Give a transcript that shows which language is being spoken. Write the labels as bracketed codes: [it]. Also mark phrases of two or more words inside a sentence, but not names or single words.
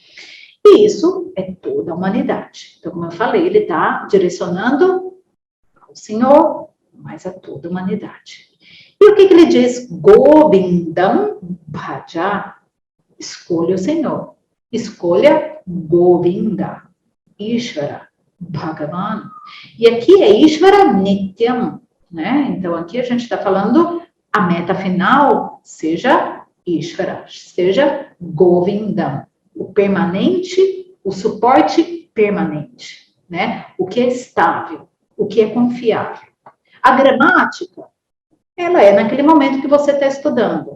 [pt] E isso é toda a humanidade. Então, como eu falei, ele está direcionando ao Senhor, mas a toda a humanidade. E o que ele diz? [sa] Govindam Bhaja. [pt] Escolha o Senhor. Escolha Govinda. Ishvara. Bhagavan. E aqui é [sa] Ishvara Nityam, [pt] né? Então, aqui a gente está falando a meta final seja Ishvara, seja Govindam. O permanente, o suporte permanente, né? O que é estável, o que é confiável. A gramática, ela é naquele momento que você está estudando.